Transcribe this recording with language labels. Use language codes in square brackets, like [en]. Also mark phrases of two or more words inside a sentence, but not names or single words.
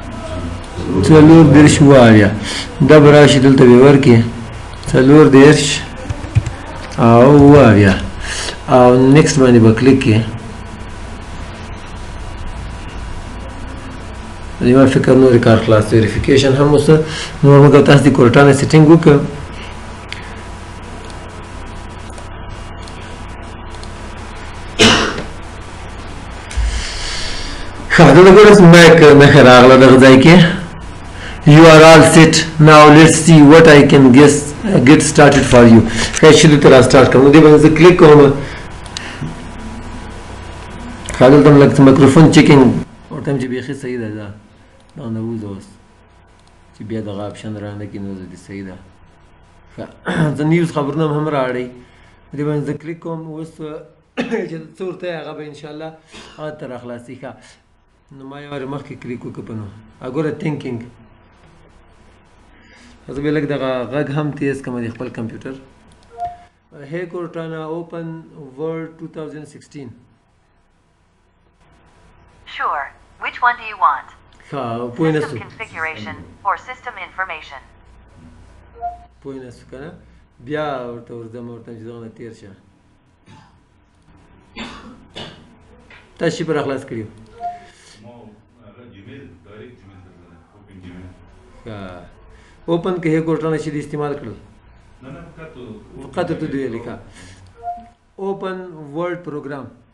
[ps] 34 دا به راشي دلته به یې ورکړي 34 او 28 او نیکسټ باندې به کلیک کړي ما فکر نور کار خلاص ویریفیکیشن هم اوس نور موږ تاسو د کورټانا سیټینګ وکړو ښه دلته ګوره مایک نښه راغله دغه ځای کې [en] You are all set. Now let's see what I can get started for you. [ps] ښه دلته را سټارټ کړم نو دې باندې زه کلیک کوم ښه دلته م لږ [en] microphone checking [ps] ورته یم چې بیخي صحیح ده دا دا نه ووځه اوس چې بیا دغه اپشن رانه کړي نو دې صحیح ده ښه زه نیوز خبرونه هم راوړئ دې باندې زه کلیک کوم اوس چې څه ورته یې هغه به انشاءالله هغه ته راخلاصي ښه نو ما یو وارې مخکې کلیک وکړه په نو ګوره تھینکینګ زه بیا لږ دغه غږ هم تیز کړم د خپل کمپیوټر [en] Hey Cortana, open Word 2016. Sure. Which one do you want? System configuration or system information? [ps] پوه نه شو که نه بیا ورته ورځم ورته چې دغه نه تېر شه تاسو شي به راخلاص کړي اوپن کې هی کورټانا شي د استعمال کړل فقط ته دی لیکه [en] open Word program